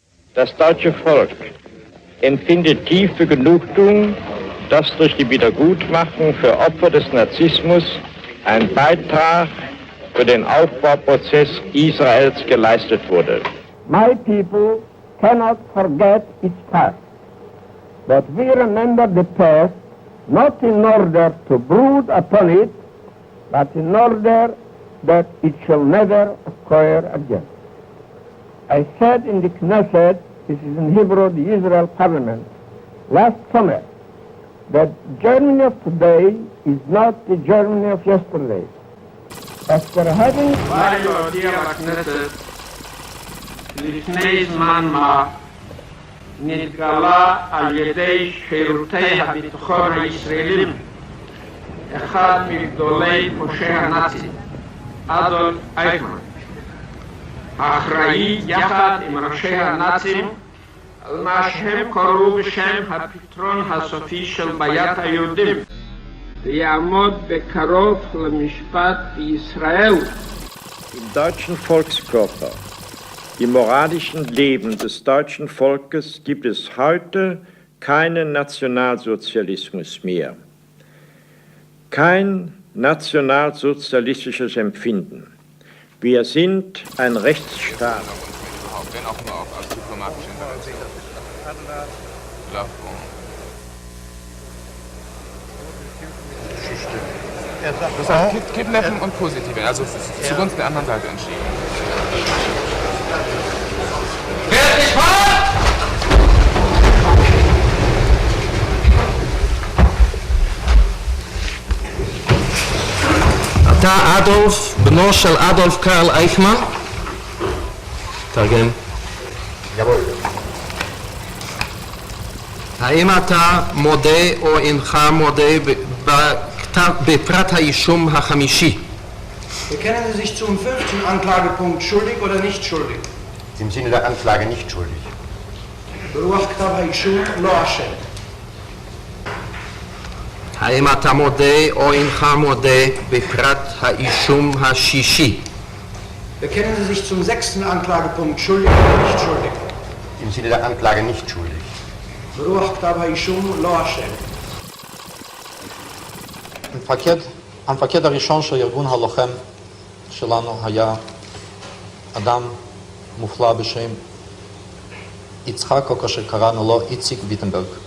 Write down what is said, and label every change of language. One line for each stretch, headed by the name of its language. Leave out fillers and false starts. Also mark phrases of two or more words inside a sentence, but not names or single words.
German: Das deutsche Volk empfindet tiefe Genugtuung, dass durch die Wiedergutmachung für Opfer des Nazismus ein Beitrag für den Aufbauprozess Israels geleistet wurde.
English: My people cannot forget its past, but we remember the past not in order to brood upon it, but in order that it shall never occur again. I said in the Knesset, this is in Hebrew, the Israel Parliament, last summer, that Germany of today is not the Germany of yesterday. After having...
Hebrew: לפני זמן מה נתגלה על ידי שירותי הביטחון הישראלים אחד מגדולי פושעי הנאצים, אדולף אייכמן, האחראי יחד עם ראשי הנאצים על מה שהם קראו בשם הפתרון הסופי של בעיית היהודים, ויעמוד בקרוב למשפט בישראל.
German: Im deutschen Volkskörper, im moralischen Leben des deutschen Volkes gibt es heute keinen Nationalsozialismus mehr. Kein nationalsozialistisches Empfinden. Wir sind ein Rechtsstaat. Wenn auch nur aus diplomatischen Das hat Kidnappen und Positive, also zugunsten der anderen Seite entschieden.
Hebrew: אתה אדולף, בנו של אדולף קרל אייכמן? תרגם. האם אתה מודה או אינך מודה בפרט האישום החמישי?
German: Bekennen Sie sich zum 5. Anklagepunkt schuldig oder nicht schuldig? Im Sinne der Anklage nicht schuldig.
Hebrew: ברוח כתב האישום לא אשם. האם אתה מודה או אינך מודה בפרט האישום השישי?
German: Bekennen Sie sich zum 6. Anklagepunkt schuldig oder nicht schuldig? Im Sinne der Anklage nicht schuldig.
Hebrew: ברוח כתב האישום לא אשם. המפקד הראשון של ארגון הלוחם שלנו היה אדם מופלא בשם יצחק, או כאשר קראנו לו איציק ויטנברג.